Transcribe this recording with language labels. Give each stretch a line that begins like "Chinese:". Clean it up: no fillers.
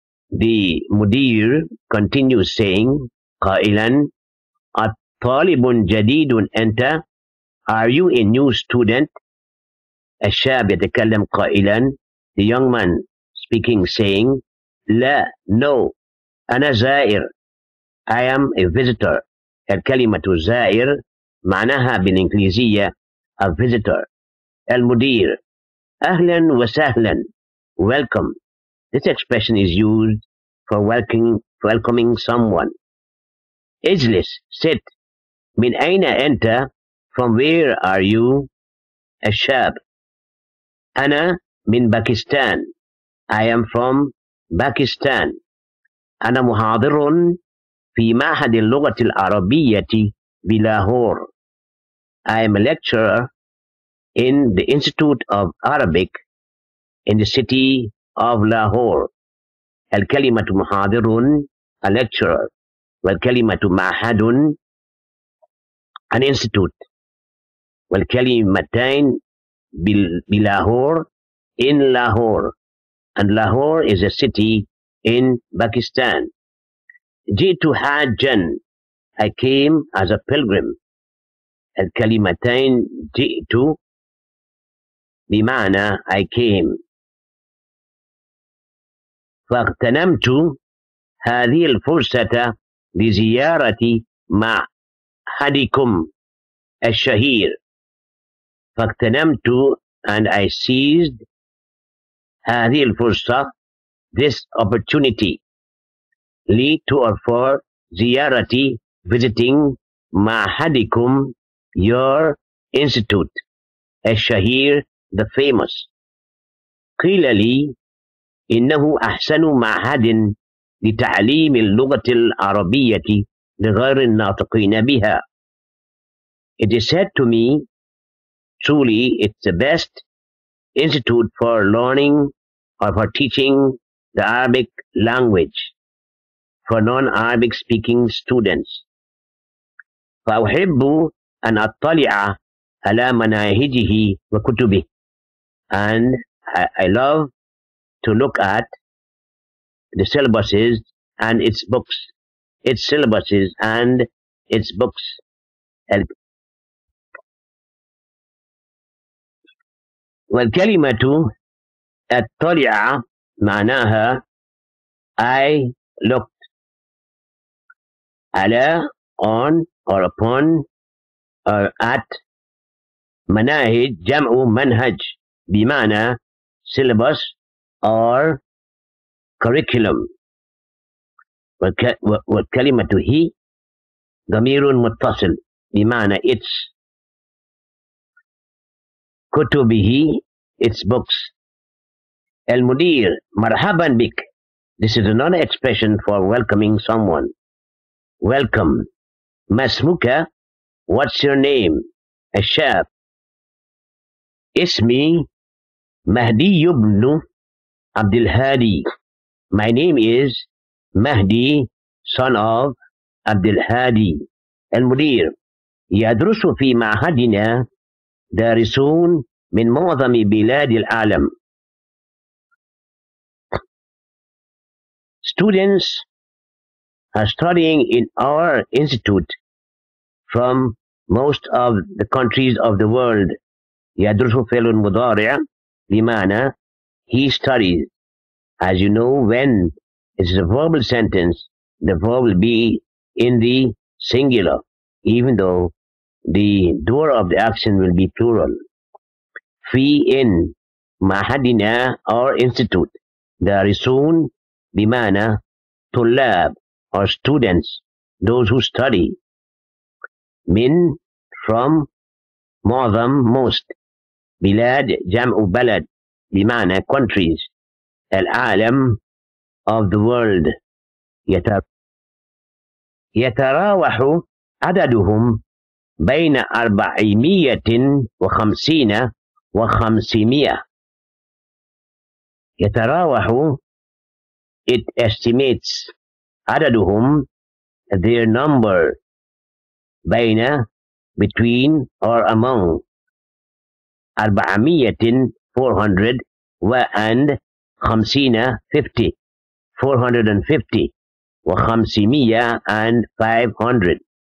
English: The Mudir continues saying,
Arabic: قائلا الطالب جديد أنت.
English: Are you a new student?
Arabic: الشاب يتكلم قائلا,
English: the young man speaking saying,
Arabic: لا,
English: no,
Arabic: أنا زائر.
English: I am a visitor.
Arabic: الكلمة زائر معناها بالإنجليزية
English: a visitor.
Arabic: المدير أهلا وسهلا,
English: welcome. This expression is used for welcoming someone.
Arabic: اجلس,
English: sit.
Arabic: من أين أنت?
English: From where are you?
Arabic: الشاب أنا من باكستان.
English: I am from Pakistan.
Arabic: أنا محاضر في معهد اللغة العربية بلاهور.
English: I am a lecturer in the Institute of Arabic in the city of Lahore.
Arabic: الكلمة محاضر
English: a lecturer.
Arabic: والكلمة معهد
English: an institute.
Arabic: والكلمتين بلاهور
English: in Lahore. And Lahore is a city in Pakistan.
Arabic: جئت حاجا.
English: I came as a pilgrim.
Arabic: الكلمتين جئت بمعنى
English: I came.
Arabic: فاغتنمت هذه الفرصة لزيارة معهدكم الشهير. فاغتنمت
English: and I seized
Arabic: هذه الفرصة,
English: this opportunity,
Arabic: لي
English: to or for
Arabic: زيارة,
English: visiting
Arabic: معهدكم,
English: your institute,
Arabic: الشهير,
English: the famous.
Arabic: قيل لي إنه أحسن معهد لتعليم اللغة العربية لغير الناطقين بها.
English: It is said to me, truly it's the best institute for learning or for teaching the Arabic language for non-Arabic speaking students. فأحب أن أطلع على مناهجه وكتبه. And I love to look at the syllabuses and its books. Its syllabuses and its books.
Arabic: والكلمة اطلع معناها
English: I looked
Arabic: على
English: on or upon or at
Arabic: مناهج جمع منهج بمعنى
English: syllabus or curriculum
Arabic: والكلمة هي ضمير متصل بمعنى
English: its
Arabic: كتبه
English: its books
Arabic: المدير مرحبا بك.
English: This is another expression for welcoming someone. Welcome.
Arabic: ما اسمك?
English: What's your name?
Arabic: الشاب. اسمي مهدي بن عبد الهادي.
English: My name is Mahdi, son of عبد الهادي.
Arabic: المدير يدرس في معهدنا دارسون من معظم بلاد العالم.
English: Students are studying in our institute from most of the countries of the world. يدرس فعل مضارع بمعنى he studies. As you know, when it's a verbal sentence, the verb will be in the singular, even though the door of the action will be plural.
Arabic: في
English: in
Arabic: معهدنا
English: our institute.
Arabic: دارسون بمعنى طلاب
English: or students, those who study.
Arabic: من
English: from
Arabic: معظم
English: most.
Arabic: بلاد جمع بلد بمعنى
English: countries.
Arabic: العالم
English: of the world.
Arabic: يتراوح عددهم بين 450 و500. يتراوح
English: it estimates
Arabic: عددهم
English: their number
Arabic: بين
English: between or among 400 400 and 50 50 450 و500 and 500.